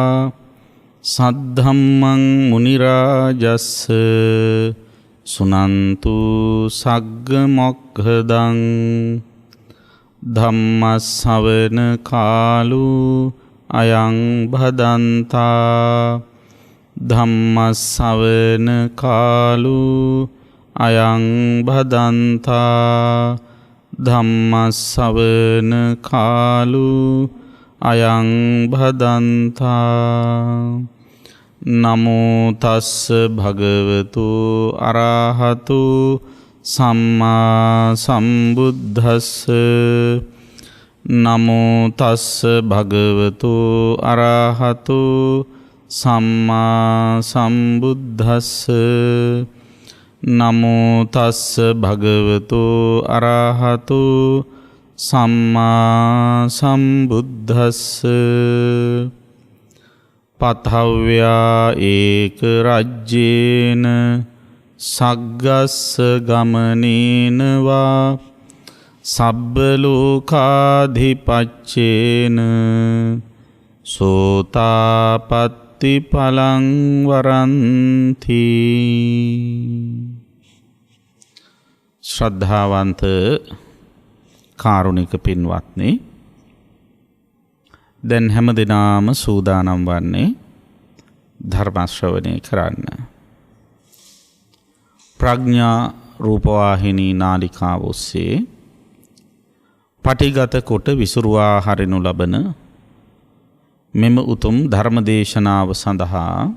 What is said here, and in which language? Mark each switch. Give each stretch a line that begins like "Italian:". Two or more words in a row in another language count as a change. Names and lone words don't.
Pali: सद्धम्मं मुनिराजस्स सुनन्तु सग्गमोक्खदं धम्मश्रवण कालो अयं भदन्ता धम्मश्रवण कालो अयं भदन्ता धम्मश्रवण कालो अयं भदन्ता नमो तस्स भगवतो अरहतो सम्मा सम्बुद्धस्स नमो तस्स भगवतो अरहतो सम्मा सम्बुद्धस्स नमो तस्स भगवतो अरहतो सम्मा सम्बुद्धस्स पथव्या एक राज्येन सग्गस्स गमनेन वा सब्बलोकाधिपत्येन सोतापत्ति फलं वरन्ति.
Sinhala: ශ්‍රද්ධාවන්ත කාරුණික පින්වත්නි, දැන් හැම දිනම සූදානම් වන්නේ ධර්ම ශ්‍රවණය කරන්න. ප්‍රඥා රූපවාහිනී නාලිකාව ඔස්සේ පටිගත කොට විසුරුවා හරිනු ලබන මෙම උතුම් ධර්ම දේශනාව සඳහා